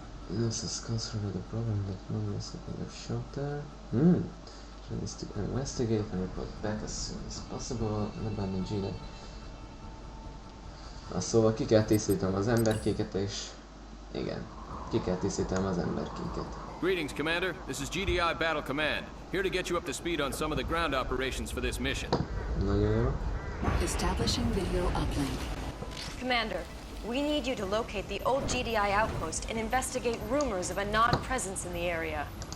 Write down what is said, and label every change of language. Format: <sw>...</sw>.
<en>This is considered a problem that one is looking of shelter. She needs to investigate and report back as soon as possible. And abandon Gina.</en> <hu>Szóval ki kell tisztítanom az emberkéket és... Igen. Ki kell tisztítanom az emberkéket.</hu> <en>Greetings, Commander. This is GDI Battle Command. Here to get you up to speed on some of the ground operations for this mission.</en> <hu>Nagyon jó.</hu> <en>Establishing video uplink. Commander, we need you to locate the old GDI outpost and investigate rumors of a Nod presence in the area.</en>